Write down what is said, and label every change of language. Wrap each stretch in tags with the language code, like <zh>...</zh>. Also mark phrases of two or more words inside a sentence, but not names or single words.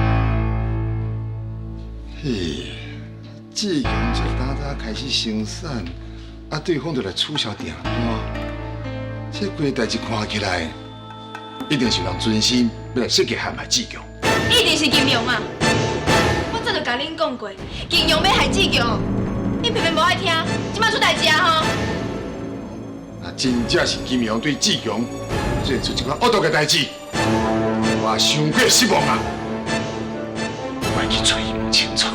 <nan>嘿，志强才早开始生产，啊，对方就来取消订单，这规代志看起来，一定是有人存心要来设计害志强。一定是金庸啊！我早就甲恁讲过，金庸要害志强，恁偏偏无爱听，即摆出代志啊吼！那真正是金庸对志强做出一款恶毒的代志，我伤过失望啊！我去找伊问清楚。</nan>